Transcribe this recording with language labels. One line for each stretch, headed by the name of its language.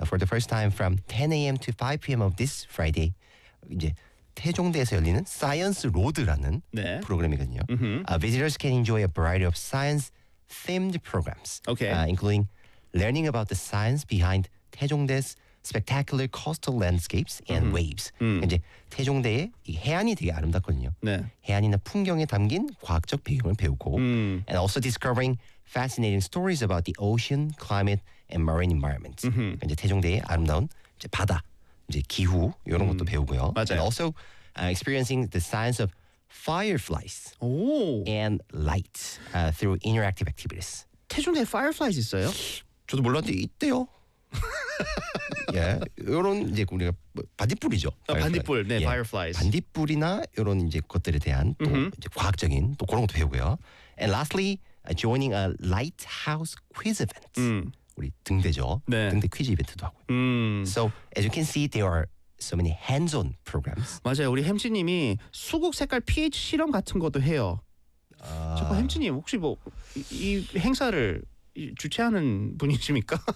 English: For the first time from 10 a.m. to 5 p.m. of this Friday.
Korean: 이제 태종대에서 열리는 Science Road라는 네. 프로그램이거든요. Mm-hmm.
English: Visitors can enjoy a variety of science themed programs, okay. Including learning about the science behind 태종대's spectacular coastal landscapes and waves.
Korean: 이제 태종대의 이 해안이 되게 아름답거든요. 네. 해안이나 풍경에 담긴 과학적 배경을 배우고
English: and also discovering fascinating stories about the ocean, climate, and marine environment.
Korean: 이제 태종대의 아름다운 이제 바다, 이제 기후 이런 것도 배우고요. 맞아요.
English: And also experiencing the science of Fireflies and light through interactive activities.
Korean: 태종대 fireflies 있어요? 저도 몰랐는데 있대요. 예, 이런 이제 우리가 반딧불이죠. 반딧불, 네, fireflies. 반딧불이나 이런 이제 것들에 대한 또 이제 과학적인 또 그런 것도 배우고요.
English: And lastly, joining a lighthouse quiz event.
Korean: 우리 등대죠. 네. 등대 퀴즈 이벤트도 하고요.
English: So as you can see, there are so many hands-on programs.
Korean: 맞아요. 우리 햄치님이 수국 색깔 pH 실험 같은 것도 해요. 잠깐 햄치님 혹시 뭐 이 행사를 주최하는 분이십니까?